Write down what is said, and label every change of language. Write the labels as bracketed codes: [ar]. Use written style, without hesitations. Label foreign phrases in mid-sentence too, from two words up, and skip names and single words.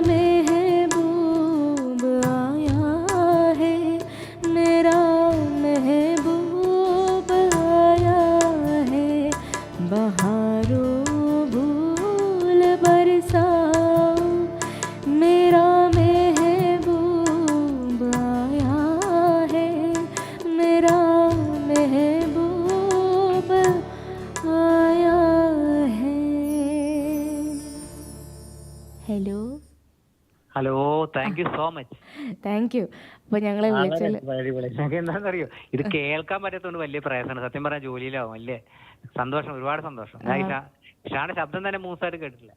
[hi] महबूब आया है, मेरा महबूब आया है, बहारों भूल बरसाओ मेरा महबूब आया है, मेरा महबूब आया है. [ml] ഹലോ. [en] Hello, thank you so much. thank you. [ml] അപ്പൊ ഞങ്ങളെ വിളിച്ചാൽ എന്താണെന്നറിയോ, ഇത് കേൾക്കാൻ പറ്റാത്തതുകൊണ്ട് വലിയ പ്രയാസമാണ്. സത്യം പറഞ്ഞാൽ ജോലിയിലാവും. വലിയ സന്തോഷം, ഒരുപാട് സന്തോഷം. ഇഷാന്റെ ശബ്ദം തന്നെ മൂസായിട്ട് കേട്ടിട്ടില്ല.